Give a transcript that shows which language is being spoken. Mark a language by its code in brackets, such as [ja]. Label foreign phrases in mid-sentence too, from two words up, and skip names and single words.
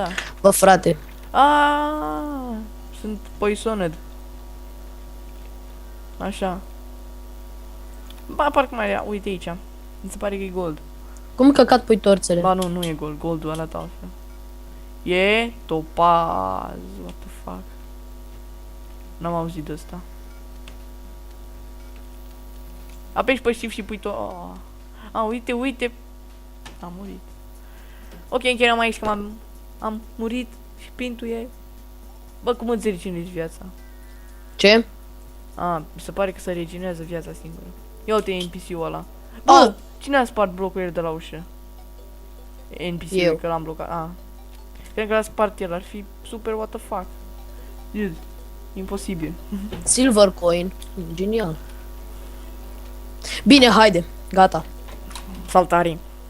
[ro] Bă, frate. Sunt poisoned. Așa. Ba, parcă mai era, uite aici. Mi se pare că e gold. Cum căcat pui torțele? Ba nu e gold, goldul arată altfel. E topaz, [en] what the fuck. [ro] N-am auzit de asta. Apeși pe shift și pui tot. Uite. Am murit. Ok, încheiem aici că am murit și pintul e. Bă, cum îți regenerezi viața? Ce? Mi se pare că se regenerează viața singură. Ia uite NPC-ul ăla. Bă, cine a spart blocurile de la ușă? NPC-ul, că l-am blocat. Cred că l-a spart el, ar fi super [en] what the fuck. [ro] Dude, imposibil. [en] Silver coin. [ro] Genial. Bine, haide. Gata. Saltare.